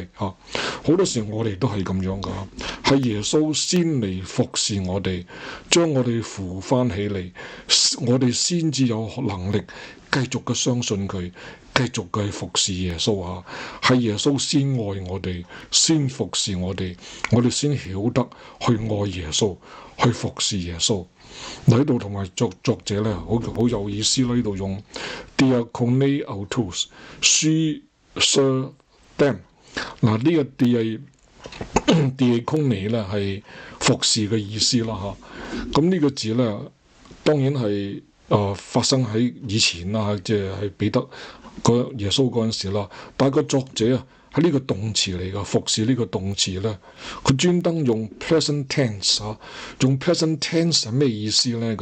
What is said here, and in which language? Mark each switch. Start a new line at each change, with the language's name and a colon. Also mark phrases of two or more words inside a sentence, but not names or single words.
Cantonese: 好多時我哋都係咁樣噶，係耶穌先嚟服侍我哋，將我哋扶翻起嚟，我哋先至有能力繼續嘅相信佢，繼續嘅服侍耶穌啊！係耶穌先愛我哋，先服侍我哋，我哋先曉得去愛耶穌，去服侍耶穌。嗱，呢度同埋作者咧，好有意思啦！呢度用
Greek: διηκόνει αὐτοῖς
English: she serve them。
Cantonese: 嗱，呢個 diakone 咧係服侍嘅意思啦嚇。咁呢個字咧，當然係發生喺以前啦，即係彼得耶穌嗰陣時啦。但係個作者啊，喺呢個動詞嚟㗎，服侍呢個動詞咧，佢專登用
English: present tense
Cantonese: 用
English: present tense
Cantonese: 係咩意思咧？